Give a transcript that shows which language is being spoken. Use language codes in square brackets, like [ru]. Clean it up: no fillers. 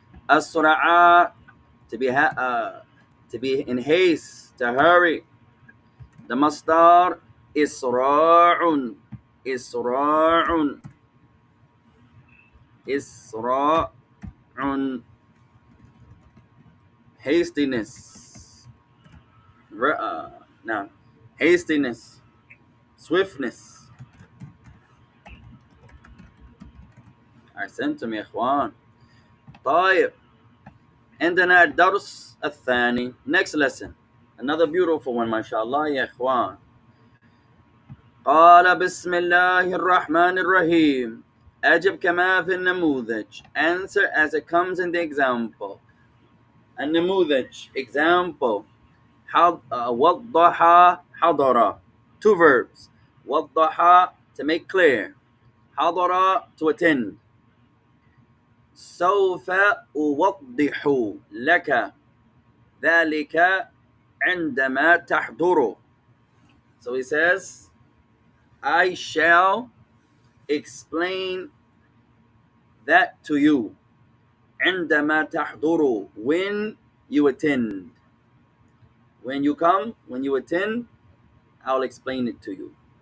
[en] أسرع to be in haste, to hurry. [ar] The مصدر إسراع. إسراع. إسراع. [en] hastiness. No, hastiness, swiftness. [ar] أحسنتم يا إخوان. طيب عندنا الدرس الثاني. [en] Next lesson. Another beautiful one [ar] ما شاء الله يا إخوان. قال بسم الله الرحمن الرحيم. أجب كما في النموذج. [en] Answer as it comes in the example. النموذج example. [ar] وضح حضر. [en] Two verbs. وضح to make clear. حضر to attend. [ar] سوف أوضح لك ذلك عندما تحضر. [en] So he says, I shall explain that to you. [ar] عندما تحضر, [en] when you attend. When you come, when you attend, I'll explain it to you.